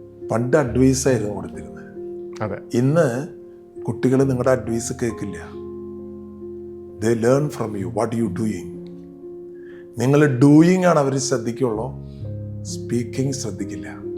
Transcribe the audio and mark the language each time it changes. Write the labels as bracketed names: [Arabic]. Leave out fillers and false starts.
[Malayalam] പണ്ട് അഡ്വൈസ് ആയിരുന്നു കൊടുത്തിരുന്നത്. അതെ. ഇന്ന് കുട്ടികൾ നിങ്ങളുടെ അഡ്വൈസ് കേൾക്കില്ല. [English] They learn from you what you doing. [Malayalam] നിങ്ങൾ ഡൂയിങ് ആണ് അവർ ശ്രദ്ധിക്കുള്ളൂ, സ്പീക്കിംഗ് ശ്രദ്ധിക്കില്ല.